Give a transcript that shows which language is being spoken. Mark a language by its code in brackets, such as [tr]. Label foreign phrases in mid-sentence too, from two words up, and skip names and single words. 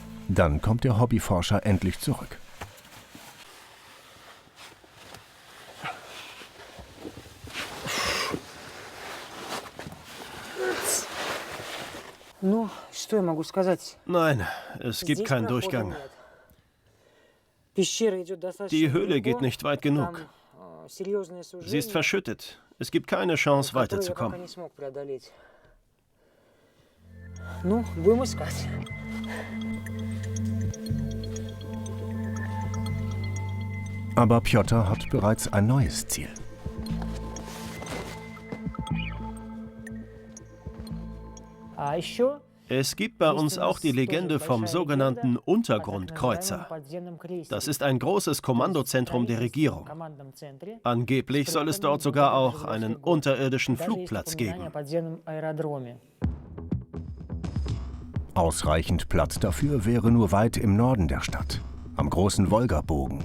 [de] Dann kommt der Hobbyforscher endlich zurück. [ru] Ну, что я могу сказать? [de] Nein, es gibt keinen Durchgang. Die Höhle geht nicht weit genug. Sie ist verschüttet. Es gibt keine Chance, weiterzukommen. [ru] Ну, будем искать. [de] Aber Pjotr hat bereits ein neues Ziel. [ru] А еще [de] Es gibt bei uns auch die Legende vom sogenannten Untergrundkreuzer. Das ist ein großes Kommandozentrum der Regierung. Angeblich soll es dort sogar auch einen unterirdischen Flugplatz geben. Ausreichend Platz dafür wäre nur weit im Norden der Stadt, am großen Wolgabogen.